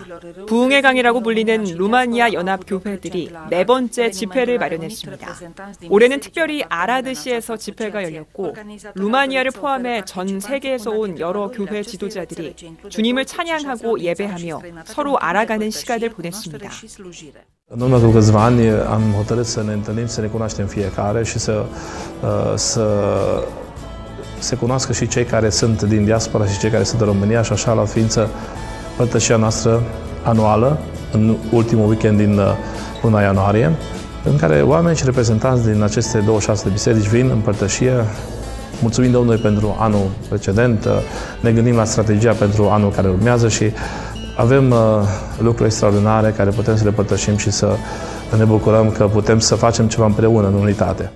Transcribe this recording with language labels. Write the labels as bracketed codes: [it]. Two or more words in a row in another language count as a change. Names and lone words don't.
[ko] 부흥의 강이라고 불리는 루마니아 연합 교회들이 4번째 집회를 마련했습니다. 올해는 특별히 아라드시에서 집회가 열렸고 루마니아를 포함해 전 세계에서 온 여러 교회 지도자들이 주님을 찬양하고 예배하며 서로 알아가는 시간을 보냈습니다. [ro] În urmă cu câțiva ani am hotărât să ne întâlnim, să ne cunoaștem fiecare și să se cunoască și cei care sunt din diaspora și cei care sunt în România și așa la ființă părtășia noastră anuală în ultimul weekend din luna ianuarie, în care oameni și reprezentanți din aceste 26 de biserici vin în părtășie, mulțumim Domnului pentru anul precedent, ne gândim la strategia pentru anul care urmează și avem lucruri extraordinare care putem să le părtășim și să ne bucurăm că putem să facem ceva împreună în unitate.